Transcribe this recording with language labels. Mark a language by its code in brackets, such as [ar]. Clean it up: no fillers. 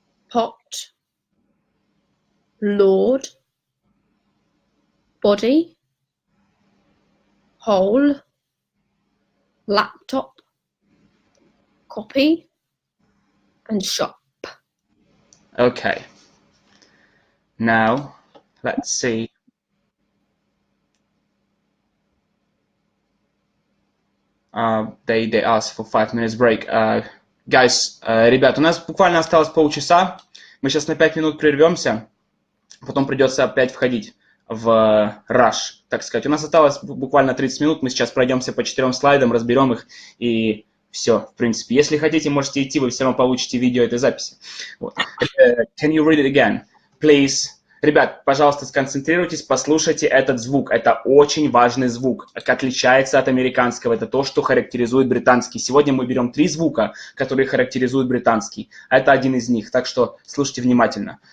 [en] Pot. Lord. Body. Hole. Laptop. Copy. And shop. Okay. Now, let's see. They asked for 5 minutes break. [ru] Guys, ребят, у нас буквально осталось полчаса. Мы сейчас на 5 минут прервемся. Потом придется опять входить в rush, так сказать. У нас осталось буквально 30 минут. Мы сейчас пройдемся по 4 слайдам, разберем их и все, в принципе. Если хотите, можете идти, вы все равно получите видео этой записи. Вот. [en] Can you read it again, please? [ru] Ребят, пожалуйста, сконцентрируйтесь, послушайте этот звук. Это очень важный звук, отличается от американского. Это то, что характеризует британский. Сегодня мы берем 3 звука, которые характеризуют британский. Это один из них, так что слушайте внимательно.